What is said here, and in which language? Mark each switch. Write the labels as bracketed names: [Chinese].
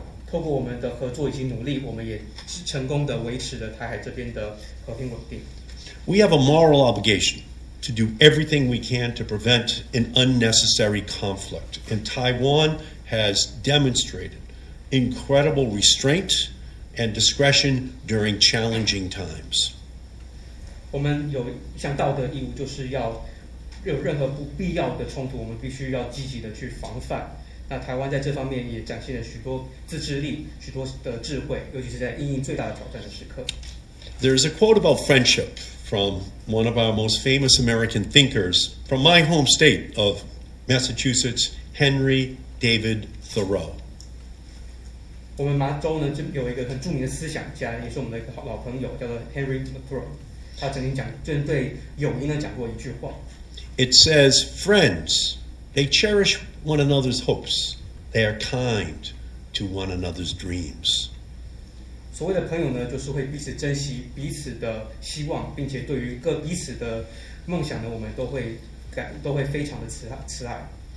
[Chinese] 透过我们的合作以及努力，我们也成功的维持了台海这边的和平稳定。 [English] We have a moral obligation to do everything we can to prevent an unnecessary conflict, and Taiwan has demonstrated incredible restraint and discretion during challenging times. [Chinese] 我们有一项道德义务，就是要有任何不必要的冲突，我们必须要积极的去防范。那台湾在这方面也展现了许多自制力、许多的智慧，尤其是在因应最大的挑战的时刻。 [English] There's a quote about friendship from one of our most famous American thinkers from my home state of Massachusetts, Henry David Thoreau. [Chinese] 我们麻州呢，就有一个很著名的思想家，也是我们的一个老朋友，叫做 Henry Thoreau。他曾经针对友谊呢讲过一句话。 [English] It says, "Friends, they cherish one another's hopes. They are kind to one another's dreams." [Chinese] 所谓的朋友呢，就是会彼此珍惜彼此的希望，并且对于彼此的梦想呢，我们都会非常的慈爱。